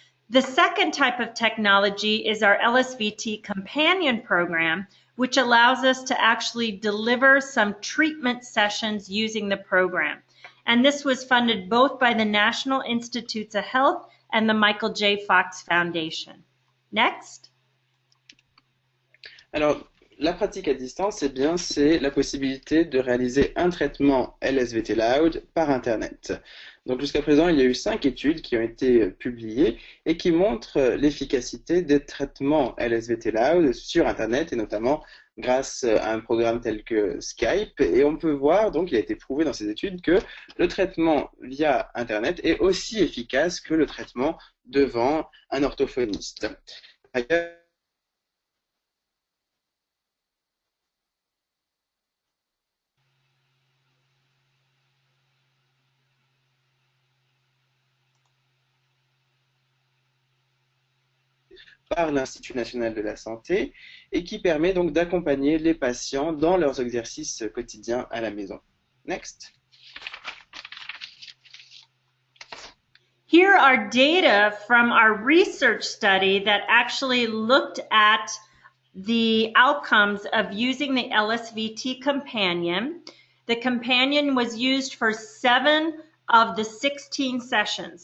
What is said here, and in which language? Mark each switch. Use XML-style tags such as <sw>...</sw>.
<en>The second type of technology is our LSVT companion program, which allows us to actually deliver some treatment sessions using the program. And this was funded both by the National Institutes of Health and the Michael J. Fox Foundation. Next.</en> <fr>Alors, la pratique à distance, eh bien, c'est la possibilité de réaliser un traitement LSVT Loud par Internet. Donc jusqu'à présent, il y a eu 5 études qui ont été publiées et qui montrent l'efficacité des traitements LSVT Loud sur Internet et notamment grâce à un programme tel que Skype. Et on peut voir, donc il a été prouvé dans ces études, que le traitement via Internet est aussi efficace que le traitement devant un orthophoniste. Ailleurs, par l'Institut national de la santé et qui permet donc d'accompagner les patients dans leurs exercices quotidiens à la maison.</fr> <en>Next. Here are data from our research study that actually looked at the outcomes of using the LSVT companion. The companion was used for 7 of the 16 sessions.</en>